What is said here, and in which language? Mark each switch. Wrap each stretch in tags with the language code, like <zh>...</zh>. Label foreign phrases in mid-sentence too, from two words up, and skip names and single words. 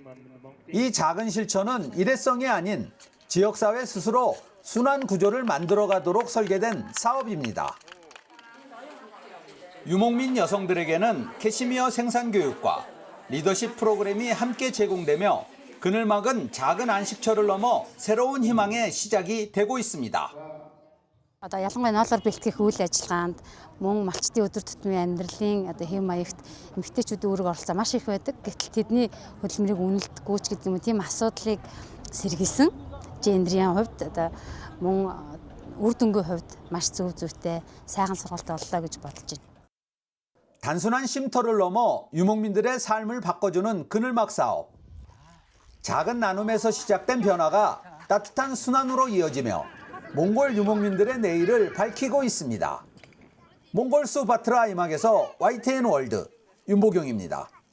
<ko>이 작은 실천은 일회성이 아닌 지역사회 스스로 순환 구조를 만들어가도록 설계된 사업입니다. 유목민 여성들에게는 캐시미어 생산 교육과 리더십 프로그램이 함께 제공되며 그늘막은 작은 안식처를 넘어 새로운 희망의 시작이 되고 있습니다.</ko> <mn>ялангуяа ноолоор бэлтгэх үйл ажиллагаанд мөн малчдын өдөр тутмын амьдралын хэв маягт эмэгтэйчүүдийн үүрэг оролцоо маш их байдаг. Гэтэл тэдний хөдөлмөрийг үнэлдэггүй ч гэдэг юм тийм асуудлыг сэргийлсэн гендрийн хувьд мөн үр дүнгийн хувьд маш зөв зүйтэй сайхан сургалт боллоо гэж бодож байна.</mn> <ko>단순한 쉼터를 넘어 유목민들의 삶을 바꿔주는 그늘막 사업. 작은 나눔에서 시작된 변화가 따뜻한 순환으로 이어지며 몽골 유목민들의 내일을 밝히고 있습니다. 몽골 수바트라 이막에서 YTN 월드 윤보경입니다.</ko>